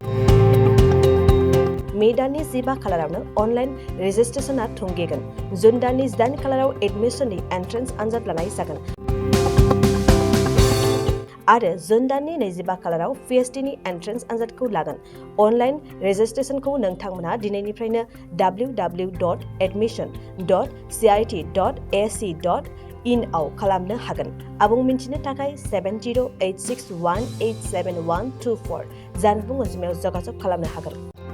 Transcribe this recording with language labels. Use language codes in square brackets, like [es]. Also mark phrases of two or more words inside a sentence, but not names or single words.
[brx] मे दाननि 15 खालारावनो अनलाइन रेजिस्ट्रेसनआ थुंगेगोन। जुन दाननि 8 खालाराव एडमिसननि एन्ट्रेन्स आनजाद लानाय जागोन आरो जुन दाननि 25 खालाराव पिएचडिनि एन्ट्रेन्स आनजादखौ लागोन। अनलाइन रेजिस्ट्रेसनखौ नोंथांमोना दिनैनिफ्रायनो www.admission.cit.ac.in आव खालामनो हागोन। आबुं मिन्थिनो थाखाय 7086187124 जानबुं अनजिमायाव जगाजग खालामनो हागोन।